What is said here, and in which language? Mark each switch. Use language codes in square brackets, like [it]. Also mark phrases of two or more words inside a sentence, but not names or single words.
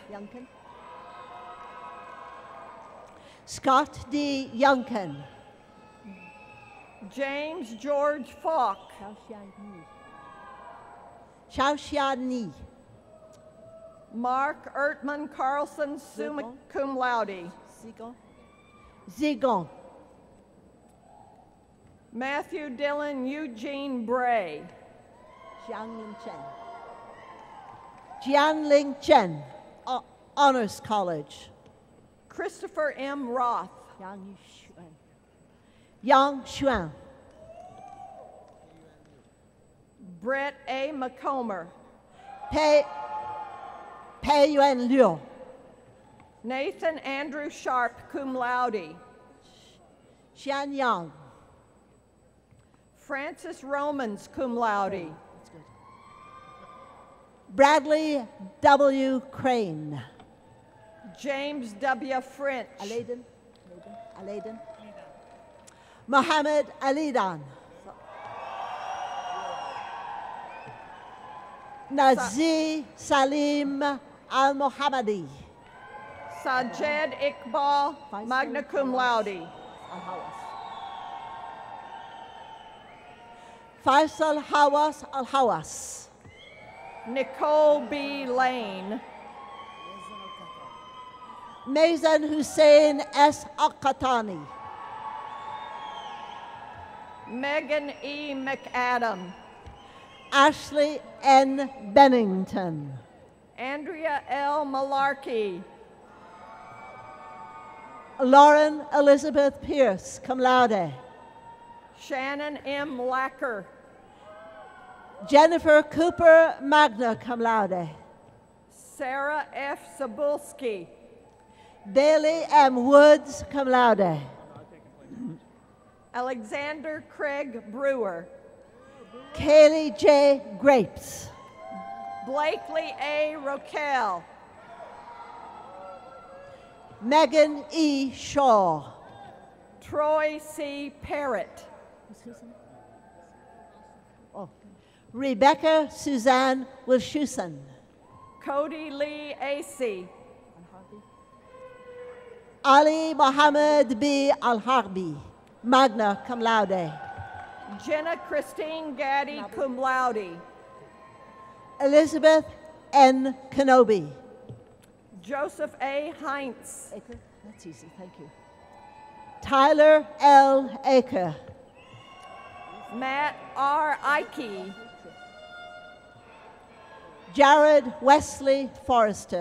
[en] Scott D. Youngkin. James George Falk. Xiao Xia Ni. Mark Ertman Carlson, [la] summa cum laude. [en] Zigon. Zigon. Matthew Dillon Eugene Bray. Jianling Chen. Jianling Chen, Honors College. Christopher M. Roth. Yang Xuan. Yang Xuan. Brett A. McComber. Pei Yuan Liu. Nathan Andrew Sharp, [la] cum laude. [en] Xian Yang. Francis Romans, [la] cum laude. [en] That's good. Bradley W. Crane. James W. French. Aladen. Mohammed Alidan. Nazi Salim Al-Mohammadi. Sajed Iqbal, [la] magna cum laude. [en] Faisal Hawas Al-Hawas. Nicole B. Lane. Mazen Hussein S. Al-Qatani. Megan E. McAdam. Ashley N. Bennington. Andrea L. Malarkey. Lauren Elizabeth Pierce, [la] cum laude. [en] Shannon M. Lacker. Jennifer Cooper, [la] magna cum laude. [en] Sarah F. Sabulski. Bailey M. Woods, [la] cum laude. [en] Alexander Craig Brewer. Kaylee J. Grapes. Blakely A. Roquel. Megan E. Shaw. Troy C. Parrott. Rebecca Suzanne Wilshusen. Cody Lee Acey. Ali Mohammed B. Al-Harbi, [la] magna cum laude. [en] Jenna Christine Gaddy, [la] cum laude. [en] Elizabeth N. Kenobi. Joseph A. Heinz. That's easy, thank you. Tyler L. Aker. Matt R. Ike. Jared Wesley Forrester.